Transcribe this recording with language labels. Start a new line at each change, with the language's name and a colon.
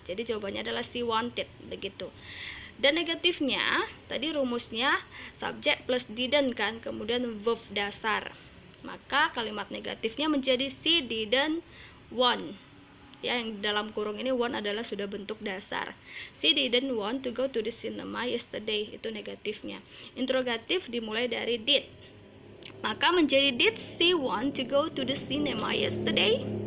Indonesian: Jadi jawabannya adalah
English: she wanted,
Indonesian: begitu. Dan negatifnya tadi rumusnya subject plus didn't kan, kemudian verb dasar. Maka kalimat negatifnya menjadi
English: she didn't want.
Indonesian: Ya, yang dalam kurung ini want adalah sudah bentuk dasar.
English: She didn't want to go to the cinema yesterday,
Indonesian: itu negatifnya. Interrogatif dimulai dari did. Maka menjadi
English: did she want to go to the cinema yesterday?